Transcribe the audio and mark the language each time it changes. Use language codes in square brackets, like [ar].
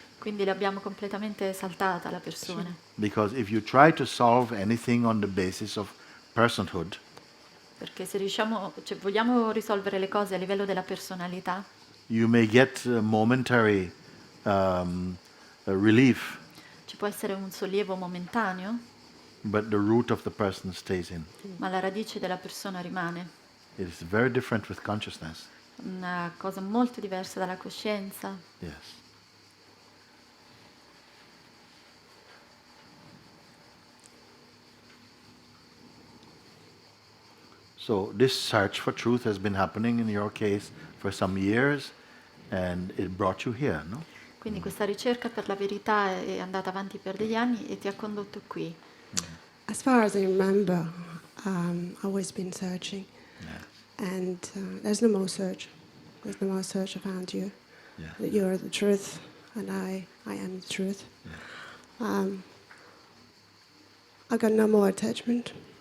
[it] Quindi l'abbiamo completamente saltata la persona. [en] because if you try to solve anything on the basis of personhood, [it] Perché se vogliamo risolvere le cose a livello della personalità, [en] you may get momentary relief, [it] ci può essere un sollievo momentaneo, [en] but the root of the person stays in. [it] ma la radice della persona rimane. [en] It is very different with consciousness. [it] Una cosa molto diversa dalla coscienza. [en] Yes. So this search for truth has been happening in your case for some years, and it brought you here, no? [it] Quindi questa ricerca per la verità è andata avanti per degli anni e ti ha condotto qui. [en] As far as I remember, I've always been searching, and there's no more search. There's no more search. I found you. Yeah. That you're the truth, and I am the truth. I got no more attachment.